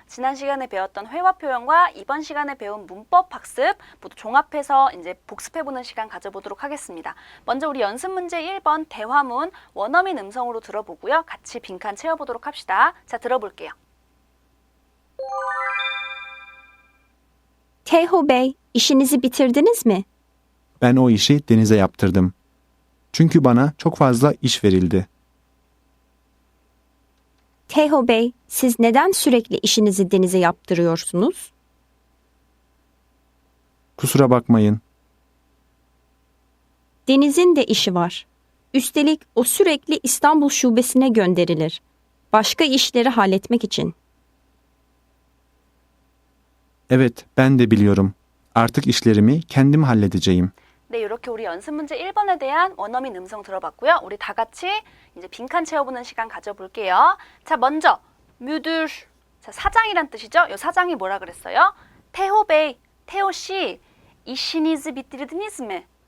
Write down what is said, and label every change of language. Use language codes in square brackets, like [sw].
[ko] 지난 시간에 배웠던 회화 표현과 이번 시간에 배운 문법 학습 모두 종합해서 이제 복습해보는 시간 가져보도록 하겠습니다. 먼저 우리 연습 문제 1번 대화문 원어민 음성으로 들어보고요. 같이 빈칸 채워보도록 합시다. 자, 들어볼게요. [tr] Teho Bey, işinizi bitirdiniz mi? Ben o işi Deniz'e yaptırdım. Çünkü bana çok fazla iş verildi. Teho Bey, siz neden sürekli işinizi Deniz'e yaptırıyorsunuz? Kusura bakmayın. Deniz'in de işi var. Üstelik o sürekli İstanbul şubesine gönderilir. Başka işleri halletmek için. Evet, ben de biliyorum. Artık işlerimi kendim halledeceğim. [ko] 네, 이렇게 우리 연습 문제 1번에 대한 원어민 음성 들어봤고요. 우리 다 같이 이제 빈칸 채워보는 시간 가져볼게요. 자, 먼저 müdür. 자, 사장이란 뜻이죠. 이 사장이 뭐라 그랬어요? 태호 베이, 태호 씨, [tr] işinizi bitirdiniz mi?